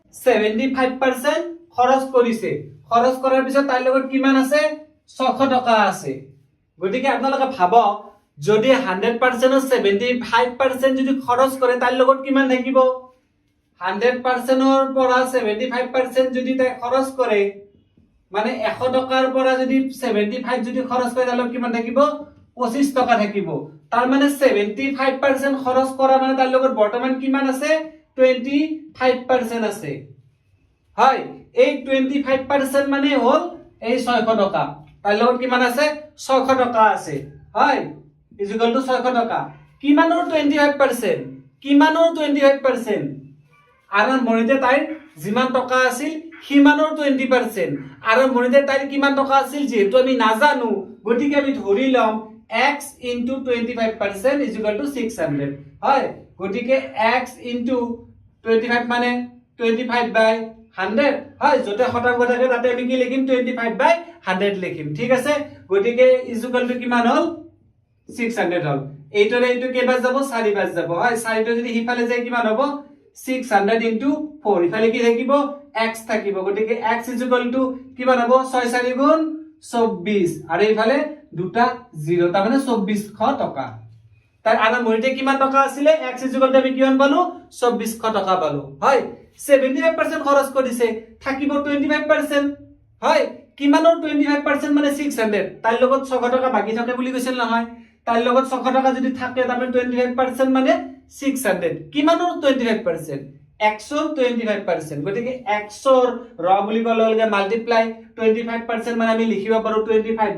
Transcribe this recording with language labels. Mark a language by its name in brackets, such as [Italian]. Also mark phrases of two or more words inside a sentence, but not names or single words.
[Assamese] 75% খৰচ কৰিছে খৰচ কৰাৰ পিছত তাইৰ লগত কিমান আছে 600 টকা আছে গতিকে আপোনালোকে ভাবক যদি 100% ৰ 75% যদি খৰচ কৰে তাইৰ লগত কিমান থাকিব 100% ৰ পৰা 75% যদি তাই খৰচ কৰে মানে 100 টকাৰ পৰা যদি 75 যদি খৰচ কৰে তাইৰ লগত কিমান থাকিব 25 টকা থাকিব তাৰ মানে 75% খৰচ কৰা মানে তাইৰ লগত বৰ্তমান কিমান আছে 25% আছে হয় এই 25% মানে হল এই 600 টকা তাইৰ লগত কিমান আছে 600 টকা আছে হয় [English] is equal to [Assamese] 600 টকা কিমানৰ 25% কিমানৰ 25% আৰম্ভণিতে তাইৰ যিমান টকা আছিল সিমানৰ 20% আৰম্ভণিতে তাইৰ কিমান টকা আছিল যেহেতু আমি নাজানো গতিকে আমি ধৰি লম x into 25% [English] is equal to [Assamese] 600 হয় গতিকে x into 25 মানে 25 by 100 হয় যতে শতাংশ থাকে তাতে আমি কি লিখিম 25 by 100 লিখিম ঠিক আছে গতিকে [English] is equal to [Assamese] কিমান হল 600 হল এইটোৰে এইটো কেইবাৰ যাব 4 বাৰ যাব হয় 4 টো যদি হিফালে যায় কিমান হ'ব 600 into 4 ইফালে কি থাকিব x থাকিব গতিকে x [English] is equal to [Assamese] কিমান হ'ব 6 4 গুণ 24 আৰু ইফালে দুটা 0 তাৰ মানে 2400 টকা তার আৰম্ভণিতে কিমান টকা আছিল x [English] is equal to [Assamese] আমি কিমান পালো 2400 টকা পালো হয় 75% খৰচ কৰিছে থাকিব 25% হয় কিমানৰ 25% মানে 600 তার লগত 600 টকা বাকি থাকে বুলি কৈছিল নহয় তার লগত 600 টকা যদি থাকে তাহলে 25% মানে 600 কিমানৰ 25% x ৰ 25% গতিকে x ৰ ৰ বুলি ক'লে লগে মাল্টিপ্লাই 25% মানে আমি লিখিব পাৰো 25